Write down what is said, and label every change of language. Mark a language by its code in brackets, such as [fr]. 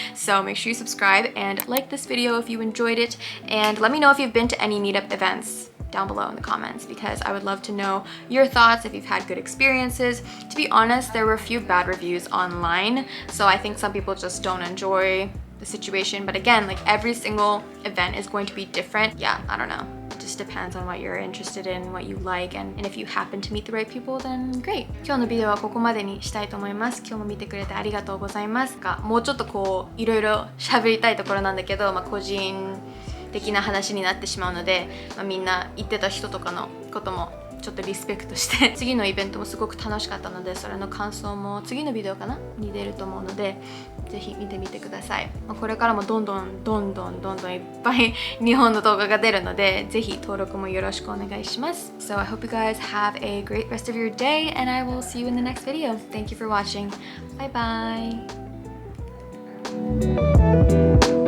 [en] So make sure you subscribe and like this video if you enjoyed it, and let me know if you've been to any meetup events down below in the comments, because I would love to know your thoughts if you've had good experiences. To be honest, there were a few bad reviews online, so I think some people just don't enjoy the situation. But again, like every single event is going to be different. Yeah, I don't know. It just depends on what you're interested in, what you like, and if you happen to meet the right people, then great. [ja] 今日のビデオはここまでにしたいと思います。今日も見てくれてありがとうございます。もうちょっとこういろいろ喋りたいところなんだけど、個人的な話になってしまうので、みんな言ってた人とかのこともちょっとリスペクトして次のイベントもすごく楽しかったので、それの感想も次のビデオかなに出ると思うので、ぜひ見てみてください。これからもどんどんいっぱい日本の動画が出るので、ぜひ登録もよろしくお願いします。 [en] So I hope you guys have a great rest of your day, and I will see you in the next video. Thank you for watching. Bye bye.